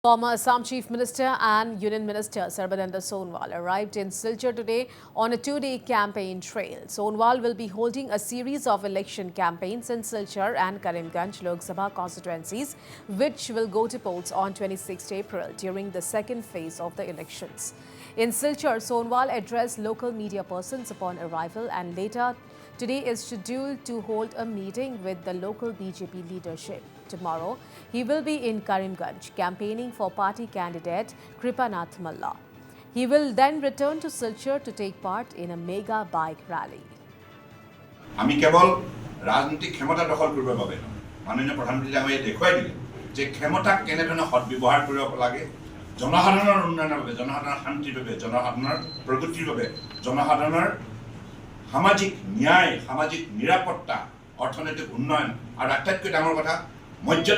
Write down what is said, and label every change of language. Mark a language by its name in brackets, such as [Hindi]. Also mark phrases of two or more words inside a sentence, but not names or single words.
[English] Former Assam Chief Minister and Union Minister Sarbananda Sonowal arrived in Silchar today on a two-day campaign trail. Sonowal will be holding a series of election campaigns in Silchar and Karimganj Lok Sabha constituencies, which will go to polls on 26 April during the second phase of the elections. In Silchar, Sonowal addressed local media persons upon arrival, and later today is scheduled to hold a meeting with the local BJP leadership. Tomorrow, he will be in Karimganj campaigning for party candidate Kripanath Malla. He will then return to Silchar to take part in a mega bike rally. [Assamese] আমি কেবল রাজনৈতিক ক্ষমতা দখল কৰিবৰ বাবে মাননীয় প্ৰধানমন্ত্ৰী ডাঙৰীয়াই দেখুৱাই দিলে যে ক্ষমতা কেনেধৰণে সদ্ব্যৱহাৰ কৰিব লাগে জনসাধাৰণৰ উন্নয়নৰ বাবে জনসাধাৰণৰ শান্তিৰ বাবে জনসাধাৰণৰ প্ৰগতিৰ বাবে জনসাধাৰণৰ সামাজিক ন্যায় সামাজিক নিৰাপত্তা অৰ্থনৈতিক উন্নয়ন আৰু আটাইতকৈ ডাঙৰ কথা মৰ্যাদা